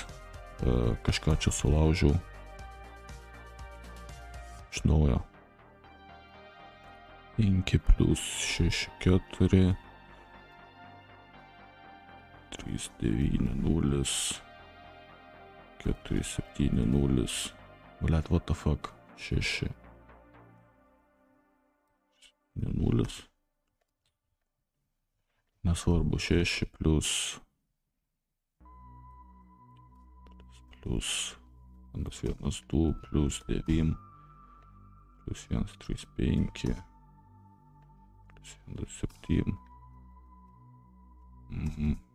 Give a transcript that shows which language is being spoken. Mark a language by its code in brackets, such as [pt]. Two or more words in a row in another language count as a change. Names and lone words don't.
[lt] Kažką čia sulaužiau. Iš naujo. 5 plus 6 4 3 9 0 4 7 0. Blet, [en] what the fuck? 6 0. [lt] Nesvarbu, 6 plus 1 2 plus 9 plus 1 3 5 plus 1 7.